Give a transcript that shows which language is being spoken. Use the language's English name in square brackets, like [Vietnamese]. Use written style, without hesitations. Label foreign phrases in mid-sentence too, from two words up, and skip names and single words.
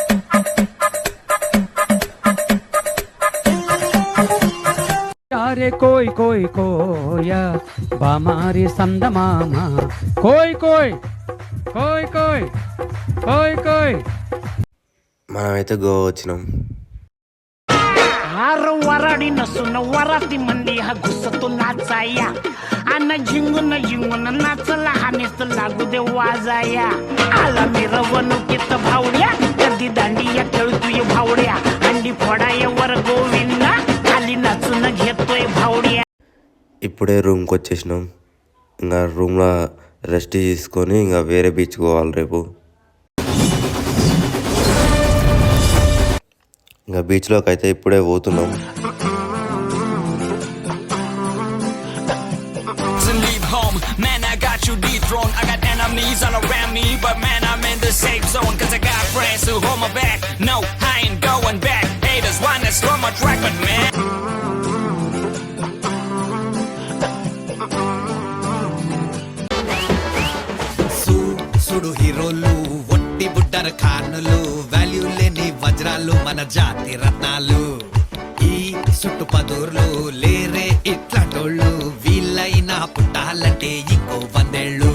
[Telugu] కోయ్ కోయ్ కోయ బామారి సందమామ కోయ్ కోయ్ కోయ్ కోయ్ కోయ్ కోయ్. మనమైతే గోవా వచ్చినాం. [Marathi] वराडीनं सुन वराती मंदी हा घुसतो नाचाया आणि झिंगून नाचला हानेच लागू दे वाजाया. आला मिरवणुकीत भावड्या कधी दांडिया खेळतोय भावड्या अंडी फोडाय वर गोविंदा खाली नाचून घेतोय भावड्या. [Telugu] ఇప్పుడే రూమ్కి వచ్చేసినాం. ఇంకా రూమ్లో రెస్ట్ తీసుకొని ఇంకా వేరే బీచ్ పోవాలి రేపు. ఇంకా బీచ్లోకి అయితే ఇప్పుడే పోతున్నాం. [English] Man, I got you dethroned. I got enemies all around me, but man, I'm in the safe zone. Cause I got friends who hold my back. No, I ain't going back. Haters wanna slow my track, but man. [Telugu] సుడు హీరోలు ఒట్టి బుడ్డర ఖానులు వాల్యూ లేని వజ్రాలు మన జాతి రత్నాలు. ఈ సుట్టు పదూర్లు లేరే ఇట్లాటోళ్ళు వీళ్ళైనా పుట్టాలంటే ఇంకో 100 ఏళ్ళు.